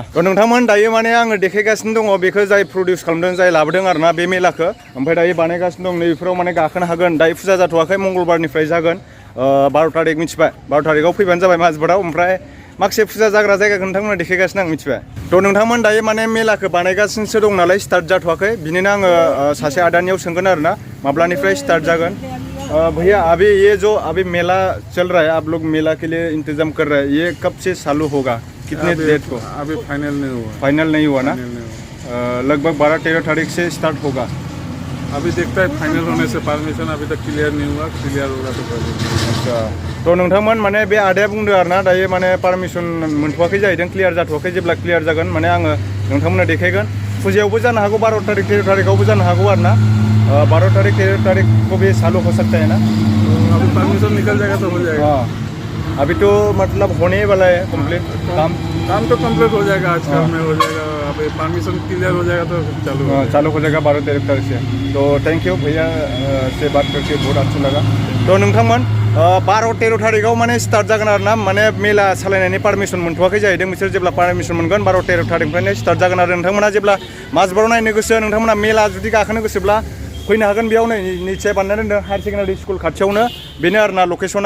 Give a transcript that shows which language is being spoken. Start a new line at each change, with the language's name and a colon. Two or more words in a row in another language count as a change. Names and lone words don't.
Bodo: थ' नोंथांमोन दायो माने आङो देखायगासिनो दङ बेखौ जाय प्रडिउस खालामदों जाय लाबोदों आरोना बे मेलाखौ ओमफ्राय दायो बानायगासिनो दं नैबेफोराव माने गाखोनो हागोन दायो फुजा जाथ'वाखै मंगलबारनिफ्राय जागोन 12 थारिख मिथिबाय 12 थारिखआव फैबानो जाबाय माजबाटआव ओमफ्राय माखासे फुजा जाग्रा जायगाखौ नोंथांमोना देखायगासिनो आं मिथिबाय। थ' नोंथांमोन दायो माने मेलाखौ बानायगासिनोसो दं नालाय स्टार्ट जाथ'वाखै बिनिनो आङो सासे आदानियाव सोंगोन आरोना माब्लानिफ्राय स्टार्ट जागोन।
Hindi: भैया अभी ये जो अभी मेला चल रहा है आप लोग मेला के लिए इंतजाम कर रहे हैं ये कब से चालू होगा कितने डेट को? अभी फाइनल नहीं हुआ ना लगभग 12-13 तारीख से स्टार्ट होगा। अभी देखता है फाइनल होने से परमिशन अभी तक क्लियर नहीं हुआ क्लियर होगा तो कर देंगे।
Bodo: अच्छा तो नोंथांमोन माने बे आदाया बुंदों आरोना दायो माने पारमिसन मोनथ'वाखै जाहैदों क्लियार जाथ'वाखै जेब्ला क्लियार जागोन माने आङो नोंथांमोननो देखायगोन फुजायावबो जानो हागौ
Hindi: 12 तारीख 13 तारीखआवबो जानो हागौ आरोना 12 तारीख 13 तारीख को भी चालू हो सकता है ना अभी परमिशन निकल जाएगा तो हो जाएगा। हाँ अभी तो मतलब होने वाला है कंप्लीट काम तो कंप्लीट हो जाएगा आज कल में हो जाएगा अभी परमिशन क्लियर हो जाएगा तो चालू हो जाएगा 12-13 तारीख से। तो
English: thank you
Hindi: भैया से बात करके बहुत अच्छा लगा।
Bodo: तो नोंथांमोन 12-13 तारीखआव माने स्टार्ट जागोन आरोना माने मेला सालायनायनि पारमिसन मोनथ'वाखै जाहैदों बिसोर जेब्ला पारमिसन मोनगोन 12-13 तारीखनिफ्रायनो स्टार्ट जागोन आरो नोंथांमोना जेब्ला माजबाटआव नायनो गोसो नोंथांमोना मेला जुदि गाखोनो गोसोब्ला फैनो हागोन बेयाव निश्चय बानायना दोनदों
English: higher secondary school
Bodo: खाथियावनो बेनो आरोना लकेसना।